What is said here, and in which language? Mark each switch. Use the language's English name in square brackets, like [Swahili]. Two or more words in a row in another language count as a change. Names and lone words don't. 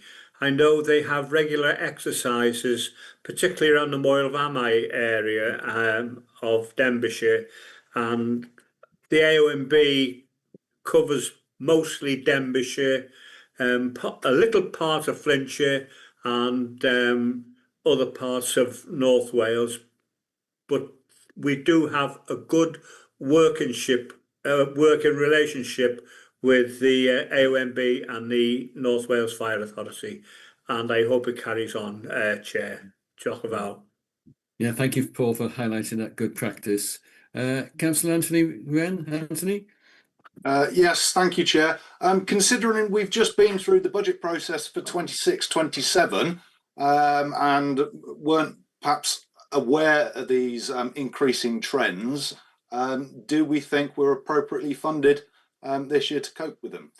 [English] I know they have regular exercises, particularly around the Moel Famau area of Denbighshire, and the AONB covers mostly Denbighshire, a little part of Flintshire, and other parts of North Wales. But we do have a good working relationship with the AONB and the North Wales Fire Authority, and I hope it carries on, Chair. [Welsh] Diolch yn fawr. [English] Yeah, thank you, Paul, for highlighting that good practice. Councillor Anthony Wren. Anthony? Yes, thank you, Chair. Considering we've just been through the budget process for 26-27 and weren't perhaps aware of these increasing trends, do we think we're appropriately funded this year to cope with them?